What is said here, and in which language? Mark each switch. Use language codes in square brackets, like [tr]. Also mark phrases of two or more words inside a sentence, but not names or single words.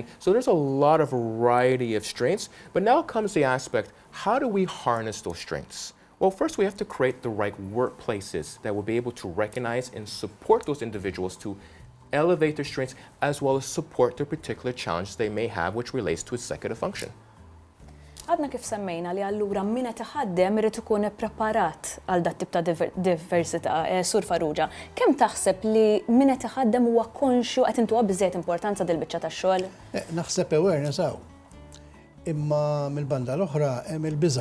[en] So there's a lot of variety of strengths, but now comes the aspect, how do we harness those strengths? Well, first we have to create the right workplaces that will be able to recognize and support those individuals to elevate their strengths as well as support their particular challenge they may have which relates to executive function. [mt] Għadna kif semmejna li allura min qed iħaddem irid ikun ippreparat għal dat tip ta' diversità, Sur Farrugia. Kemm taħseb li min qed iħaddem huwa konxju qed intuha biżżejjed importanza dil biċċa tax-xogħol? Naħseb awareness hawn. Imma mill-banda l-oħra hemm il-biża'.